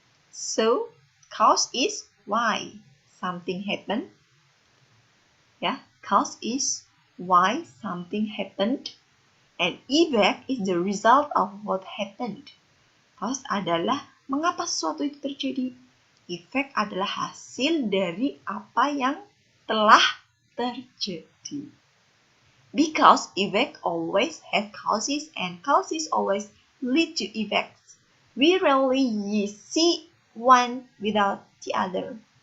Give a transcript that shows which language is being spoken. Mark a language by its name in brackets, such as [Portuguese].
[English] So, cause is why something happened. Ya, cause is why something happened. And effect is the result of what happened. [Indonesian] Cause adalah mengapa sesuatu itu terjadi. Effect adalah hasil dari apa yang telah terjadi. [English] Because effect always have causes and causes always lead to effects. We rarely see one without the other.